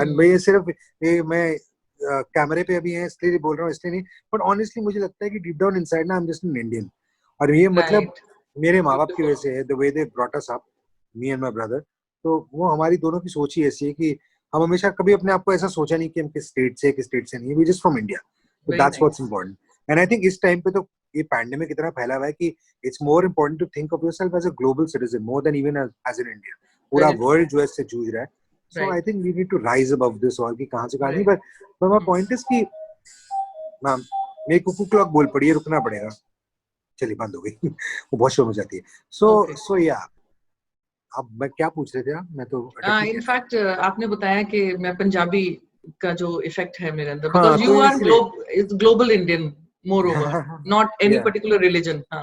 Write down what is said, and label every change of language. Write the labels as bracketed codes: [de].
[hi] And मैं सिर्फ मैं कैमरे पे अभी है इसलिए बोल रहा हूँ, इसलिए नहीं, बट ऑनेस्टली मुझे लगता है कि [en] Deep down inside ना I am just an Indian. [hi] और ये मतलब मेरे माँ बाप की वजह से है, [en] The way they brought us up, me and my brother. [hi] तो वो हमारी दोनों की सोच ही ऐसी है कि हम हमेशा कभी अपने आप को ऐसा सोचा नहीं कि हम किस स्टेट से नहीं, [en] We just from India. So that's what's important. And I think [hi] इस टाइम पे तो ये पैंडेमिक इतना फैला हुआ है कि [en] it's more important to think of yourself as a global citizen more than even as in India. [hi] पूरा वर्ल्ड जो है इससे जूझ रहा है. [en] So I think we need to rise above this [hi] और कि कहाँ से कहाँ नहीं. [en] But my point is [hi] कि मैम मेरी कुकू क्लॉक बोल पड़ी है, रुकना पड़ेगा. चलिए बंद हो गई. वो बहुत शोर हो जाती है. [en] So yeah. [hi] अब मैं क्या पूछ रहे थे आप? मैं तो इनफैक्ट आपने बताया कि मैं पंजाबी का जो इफेक्ट है मेरे अंदर, [en] because you are global Indian moreover, not any particular religion.